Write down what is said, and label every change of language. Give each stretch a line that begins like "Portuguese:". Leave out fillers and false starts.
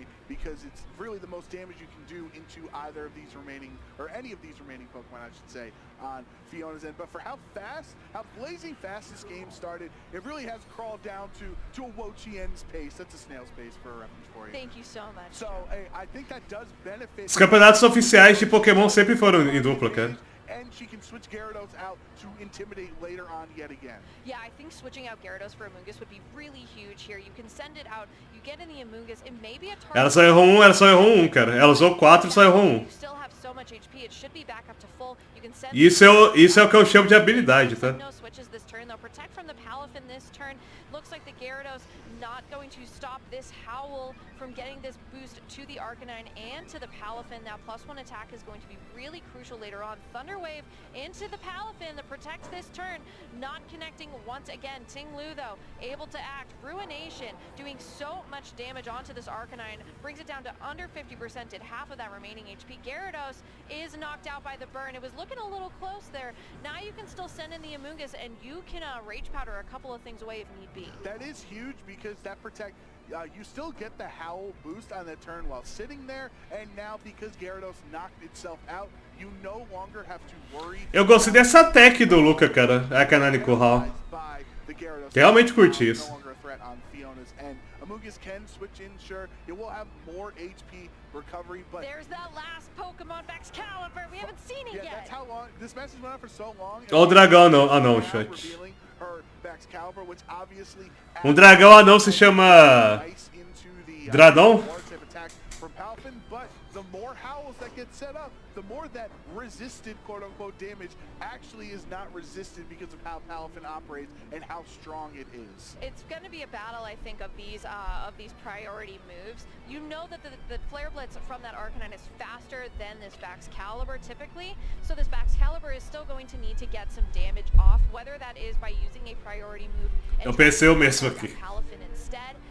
English: because it's really the most damage you can do into either of these remaining, or any of these remaining Pokemon, I should say, on Fiona's end. But for how blazing fast this game started, it really has crawled down to a Wo-Chien's pace. That's a snail's pace for a reference for you. Thank you so much. So I think that does benefit.
Portuguese: Os campeonatos oficiais de Pokémon sempre foram em dupla, cara.
English: And she can switch Gyarados out to intimidate later on yet again. Yeah, I think switching out Gyarados for Amoonguss would be really huge here. You can send it out, you get in the Amoonguss, it may be a target.
Portuguese: Ela só errou um, cara. Ela usou 4 e só errou um.
English: You still have so much HP, it should be back up to full. You can send
Portuguese: Isso é o que eu chamo de habilidade, tá?
English: No switches this turn. They'll protect from the Palafin this turn. Looks like the Gyarados not going to stop this Howl from getting this boost to the Arcanine and to the Palafin. Now +1 attack is going to be really crucial later on. Thunder Wave into the Palafin that protects this turn. Not connecting once again. Ting Lu though, able to act. Ruination doing so much damage onto this Arcanine. Brings it down to under 50%, did half of that remaining HP. Gyarados is knocked out by the burn. It was looking a little close there. Now you can still send in the Amoonguss and you can Rage Powder a couple of things away if need be. That is huge because that protect. You still get the Howl boost on that turn while sitting there, and now because Gyarados knocked itself out, you no longer have to worry.
Portuguese: Eu gostei dessa tech do Luca, cara. A Canonical Hall. Realmente curti isso.
English: No longer a threat on Fiona's end. Amoonguss can switch in, sure. It will have more HP recovery, but there's that last Pokemon Excalibur. We haven't seen it yet. Yeah, that's how long this message went on for so long.
Portuguese: Ó o dragão anão, chat.
English: Her Excalibur, which obviously
Portuguese: dragão anão se chama Dradon?
English: From Palafin, but the more howls that get set up, the more that resisted quote-unquote damage actually is not resisted because of how Palafin operates and how strong it is. It's going to be a battle, I think, of these priority moves. You know that the Flare Blitz from that Arcanine is faster than this Baxcalibur typically, so this Baxcalibur is still going to need to get some damage off, whether that is by using a priority move and Palafin instead.